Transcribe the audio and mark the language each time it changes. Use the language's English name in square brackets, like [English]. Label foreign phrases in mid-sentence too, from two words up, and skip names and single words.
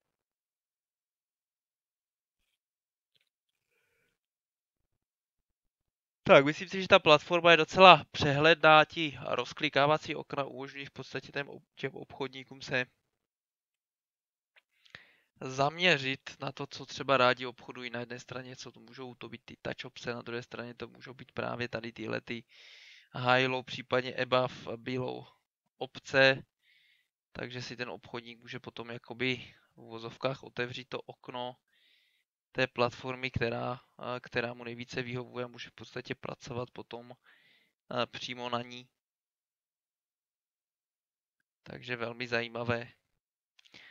[Czech] Tak, myslím si, že ta platforma je docela přehledná, ti rozklikávací okna umožňují v podstatě těm obchodníkům se zaměřit na to, co třeba rádi obchodují. Na jedné straně, co to můžou to být ty touch opce, na druhé straně to můžou být právě tady tyhle ty [English] high low, [Czech] případně [English] above, below [Czech] opce. Takže si ten obchodník může potom jakoby v uvozovkách otevřít to okno té platformy, která mu nejvíce vyhovuje, a může v podstatě pracovat potom přímo na ní. Takže velmi zajímavé uspořádání.